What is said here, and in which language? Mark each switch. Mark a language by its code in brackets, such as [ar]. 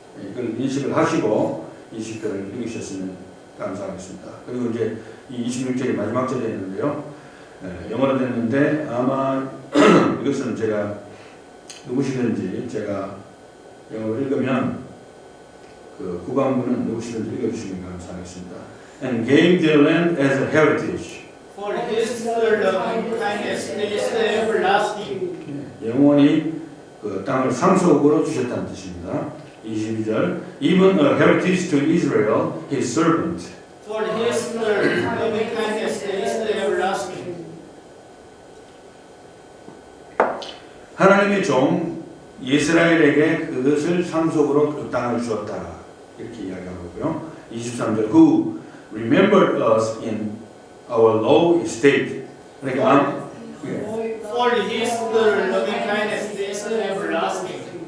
[ko] 이걸 인식을 하시고 이 시편을 읽으셨으면 감사하겠습니다. 그리고 이제 이 26절이 마지막 절에 있는데요. 영어로 됐는데 아마 이것은 제가 누구시든지 제가 영어로 읽으면 그 구강부는 누구시든지 읽어주시면 감사하겠습니다. [en] And gave their land as a heritage. For his loving kindness is everlasting. [ko] 영원히 그 땅을 상속으로 주셨다는 뜻입니다. [en] 22절 Even a heritage to Israel, his servant. For his loving kindness is everlasting. [ko] 하나님의 종 이스라엘에게 그것을 상속으로 그 땅을 주었다. 이렇게 이야기하고 있고요. [en] 23절 Who remembered us in our low estate. [ko] 그러니까 [en] For his loving kindness is everlasting.